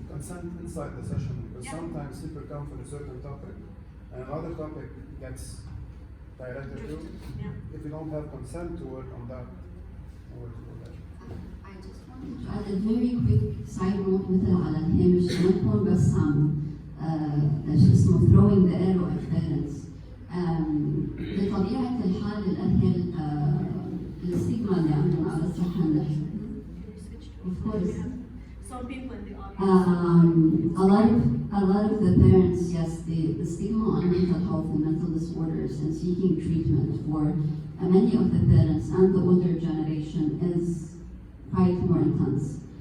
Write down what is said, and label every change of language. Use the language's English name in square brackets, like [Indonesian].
[English] Consent inside the session, because sometimes people come for a certain topic, and another topic gets directed to. If you don't have consent to work on that, I just wanted to add a very quick side note [Arabic] مثل على الهامش ما نكون بس عم شو اسمه [English] throwing the arrow at parents. [Arabic] بطبيعة الحال الأهل الستيغما اللي عندهم على الصحة النفسية. [English] Of course. Some people in the audience. A lot of the parents, yes, the stigma on mental health and mental disorders and seeking treatment for many of the parents and the older generation is quite more intense.